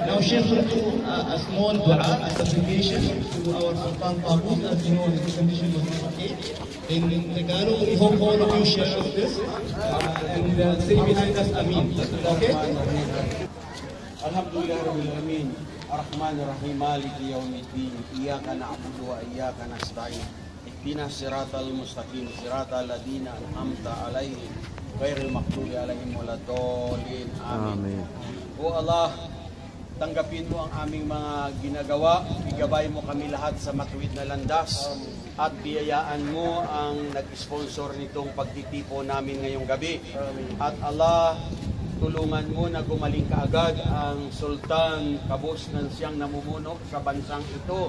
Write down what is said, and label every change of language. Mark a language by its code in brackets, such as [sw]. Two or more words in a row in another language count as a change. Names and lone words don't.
[en] share a small dua, a supplication to our Sultan Qaboos. As you know, his condition was not okay. In Tagalog, we hope all of you share this and say behind us, Amin. Okay? [ar] الحمد لله رب العالمين. الرحمن الرحيم مالك يوم الدين. إياك نعبد وإياك نستعين اهدنا الصراط المستقيم. صراط الذين أنعمت عليهم غير المغضوب عليهم ولا الضالين. Amin. [tl] O Allah, tanggapin mo ang aming mga ginagawa. Igabay mo kami lahat sa matuwid na landas. At biyayaan mo ang nag-sponsor nitong pagtitipo namin ngayong gabi. At Allah, tulungan mo na gumaling kaagad ang Sultan Qaboos na siyang namumuno sa bansang ito.